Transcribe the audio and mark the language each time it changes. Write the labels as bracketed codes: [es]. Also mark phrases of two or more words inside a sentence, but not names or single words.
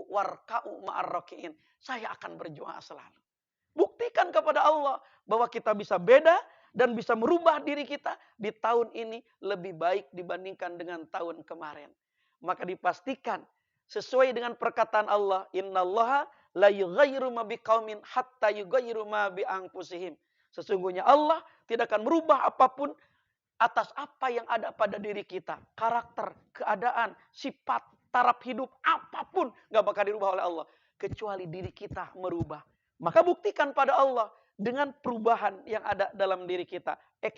[ar] واركعوا مع الراكعين. [id] Saya akan berjuang selalu. Buktikan kepada Allah bahwa kita bisa beda dan bisa merubah diri kita di tahun ini lebih baik dibandingkan dengan tahun kemarin. Maka dipastikan sesuai dengan perkataan Allah, [ar] إن الله لا يغير ما بقوم حتى يغيروا ما بأنفسهم. [id] Sesungguhnya Allah tidak akan merubah apapun atas apa yang ada pada diri kita. Karakter, keadaan, sifat, taraf hidup, apapun gak bakal dirubah oleh Allah. Kecuali diri kita merubah. Maka buktikan pada Allah dengan perubahan yang ada dalam diri kita.